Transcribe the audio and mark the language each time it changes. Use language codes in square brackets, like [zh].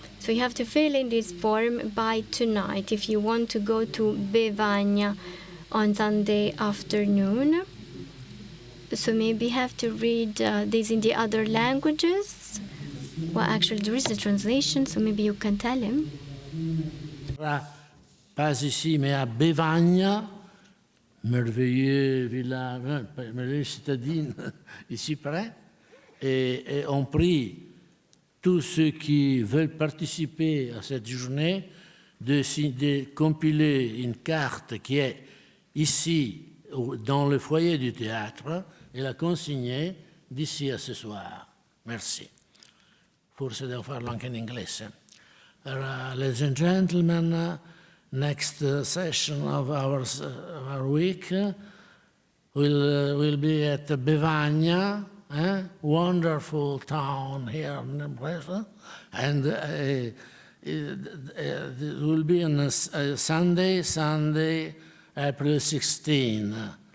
[en] So you have to fill in this form by tonight if you want to go to Bevagna on Sunday afternoon. So maybe you have to read this in the other languages. Well, actually, there is a translation, so maybe you can tell him. [fr] Pas ici, mais à Bevagna, merveilleux village, merveilleuse citadine, ici près, et on prie tous ceux qui veulent participer à cette journée de compiler une carte qui est ici, dans le foyer du théâtre, et la consigner d'ici à ce soir. Merci. [it] Forse devo farlo anche in inglese. [en] Ladies and gentlemen, next session of our week will be at Bevagna, wonderful town here in Brescia, and it will be on Sunday, April 16.